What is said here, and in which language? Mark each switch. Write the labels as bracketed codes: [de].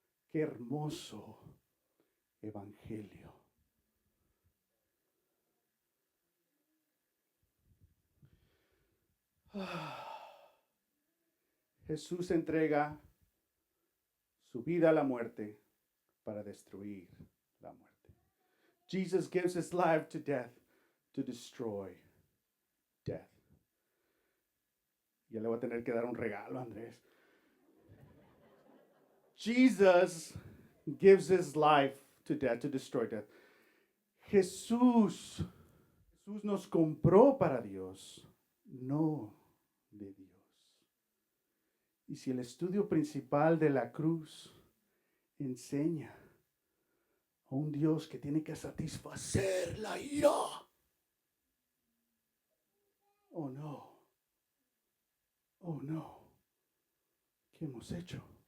[es] ¡Qué hermoso evangelio! Jesús entrega su vida a la muerte para destruir la muerte. [en] Jesus gives his life to death to destroy death. [es] Ya le voy a tener que dar un regalo, Andrés. [en] Jesus gives his life to death to destroy death. [es] Jesús nos compró para Dios, no de Dios. Y si el estudio principal de la cruz enseña a un Dios que tiene que satisfacer la ira, oh no, ¿qué hemos hecho?